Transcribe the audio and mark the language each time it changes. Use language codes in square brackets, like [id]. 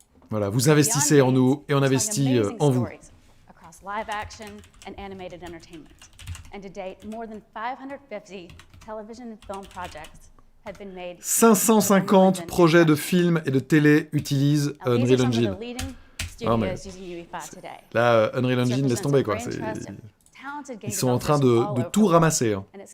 [fr] Voilà, vous investissez en nous et on investit en vous. [en] Live action and animated entertainment. And to date, more than 550 television and film projects have been made. [fr] 550 projets de films et de télé utilisent Unreal Engine. Oh, mais là, Unreal Engine, laisse tomber, quoi. Ils sont en train de tout ramasser. Hein.